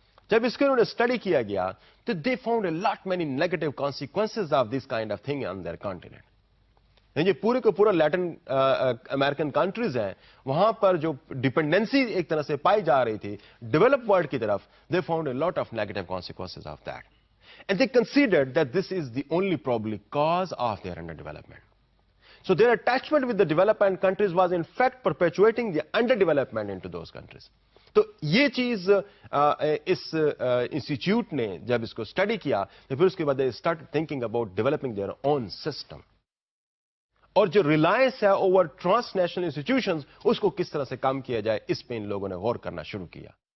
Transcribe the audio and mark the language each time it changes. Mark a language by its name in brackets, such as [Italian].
[Urdu] جب اس کو انہوں نے اسٹڈی کیا گیا تو [English] They found a lot many negative consequences of this kind of thing on their continent. [Urdu] یہ پورے کو پورا لیٹن امریکن کنٹریز ہیں، وہاں پر جو ڈیپینڈنسی ایک طرح سے پائی جا رہی تھی ڈیولپ ورلڈ کی طرف، [English] They found a lot of negative consequences of that. And they considered that this is the only probably cause of their underdevelopment. So their attachment with the developing countries was in fact perpetuating the underdevelopment into those countries. [Urdu] تو یہ چیز اس institute نے جب اس کو study کیا تو پھر اس کے بعد [English] they started thinking about developing their own system. [Urdu] اور جو ریلائنس ہے اوور ٹرانس نیشنل انسٹیٹیوشنز اس کو کس طرح سے کام کیا جائے اس پہ ان لوگوں نے غور کرنا شروع کیا.